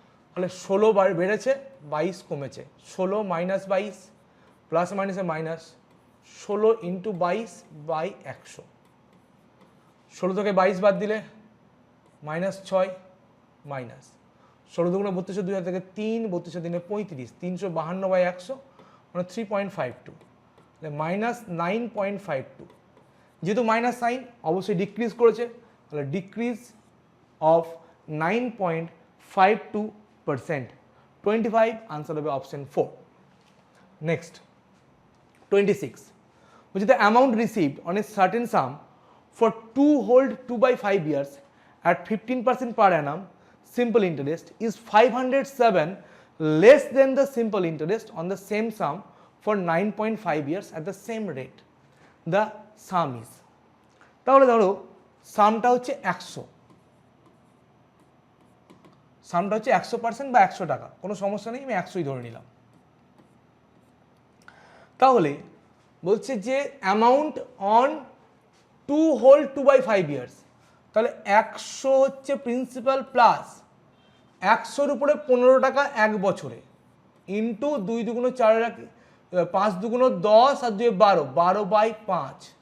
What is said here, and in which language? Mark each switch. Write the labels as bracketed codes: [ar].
[bn] তাহলে 16 বেড়েছে, 22 কমেছে, 16 মাইনাস 22 প্লাস মাইনাসে মাইনাস, 16 ইন্টু 22 বাই 100, 16 থেকে 22 বাদ দিলে মাইনাস 6 মাইনাস 16 দুগুণে 32, 2 থেকে 3, 32 দিনে 35, 352 বাই 100 মানে 3.52, মাইনাস 9.52। যেহেতু মাইনাস সাইন অবশ্যই ডিক্রিজ করেছে, তাহলে ডিক্রিজ অফ 9.52%। 25 আনসার হবে option 4। [en] Next 26, which is the amount received on a certain sum for 2 hold 2/5 years at 15% per annum simple interest is 507 less than the simple interest on the same sum for 9.5 years at the same rate. The sum is, [bn] তাহলে ধরো সামটা হচ্ছে 100, সামটা হচ্ছে 100% বা 100 টাকা, কোনো সমস্যা নেই, আমি 100ই ধরে নিলাম। তাহলে বলছে যে অ্যামাউন্ট অন 2 হোল 2/5 ইয়ার্স, তাহলে 100 হচ্ছে প্রিন্সিপাল প্লাস 100-র উপরে 15 টাকা 1 বছরে ইন্টু 2 দুগুণ 4, 5 দুগুণ 10 আর 2 12, 12/5,